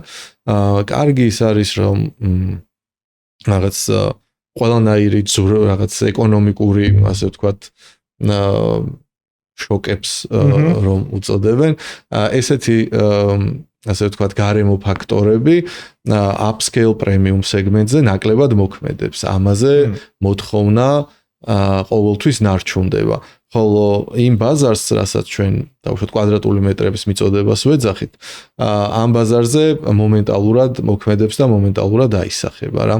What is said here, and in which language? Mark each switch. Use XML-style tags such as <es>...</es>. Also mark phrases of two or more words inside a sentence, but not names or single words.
<ka>კარგი ის არის, რომ რაღაც ყველანაირი რაღაც ეკონომიკური, ასე ვთქვათ, შოკებს რომ უწოდებენ, ესეთი ასე ვთქვათ, გარემო ფაქტორები</ka> <en>upscale premium segment-</en> <ka>ზე ნაკლებად მოქმედებს. ამაზე მოთხოვნა ყოველთვის ნარჩუნდება. ხოლო იმ ბაზარს, რასაც ჩვენ დავუშვათ კვადრატული მეტრების მიწოდებას ვეძახით, ამ ბაზარზე მომენტალურად მოქმედებს და მომენტალურად აისახება რა.</ka>